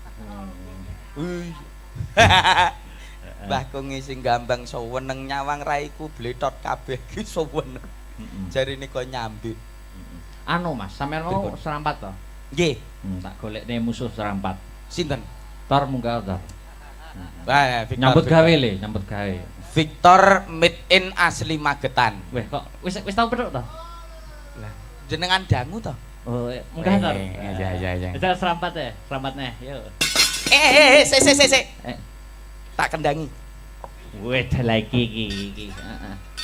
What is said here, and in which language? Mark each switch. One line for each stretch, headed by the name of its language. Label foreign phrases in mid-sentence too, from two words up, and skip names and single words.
Javanese: Mbah Kongi sing gambang seweneng nyawang raiku bletot kabeh ki seweneng. Jarine kok nyambik. Anu Mas, sampean mau serampat to? Nggih. Tak golekne musuh serampat. Sinten? Tor munggah Tor. Victor, Nyambut gawe le, nyambut gawe. Victor
English: made in
Javanese: asli Magetan. Weh kok wis tau petuk to? Lah, jenengan dangu to? Oh, munggah Tor. Iya. Bisa serampat ya, serampatnya. Yuk. Sik. Tak kendangi. Weh, dah lagi iki. Heeh.